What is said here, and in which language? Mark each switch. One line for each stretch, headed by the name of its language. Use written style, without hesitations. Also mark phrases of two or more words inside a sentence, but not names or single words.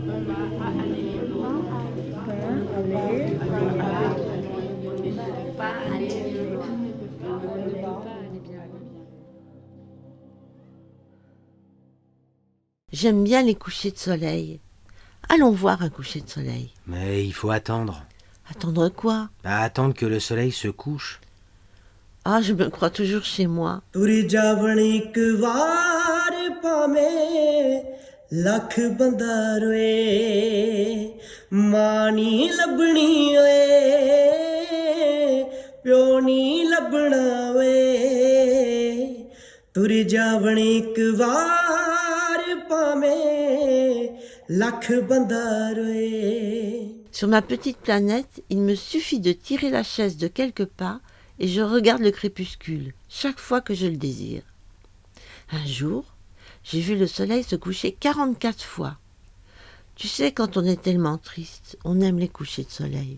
French: J'aime bien les couchers de soleil. Allons voir un coucher de soleil. Mais il faut attendre. Attendre quoi? Attendre que le soleil se couche. Ah, je me crois toujours chez moi.
Punjabi: ਤੁਰ ਜਾਵਣ ਇੱਕ ਵਾਰ ਭਾਵੇਂ ਲੱਖ ਬੰਦਾ ਰੋਏ ਮਾਂ ਨੀ ਲੱਭਣੀ ਓਏ ਪਿਓ ਨੀ ਲੱਭਣਾ ਓਏ ਤੁਰ ਜਾਵਣ ਇੱਕ ਵਾਰ ਭਾਵੇਂ ਲੱਖ ਬੰਦਾ ਰੋਏ
French: Sur ma petite planète, il me suffit de tirer la chaise de quelques pas et je regarde le crépuscule, chaque fois que je le désire. Un jour, j'ai vu le soleil se coucher 44 fois. Tu sais, quand on est tellement triste, on aime les couchers de soleil.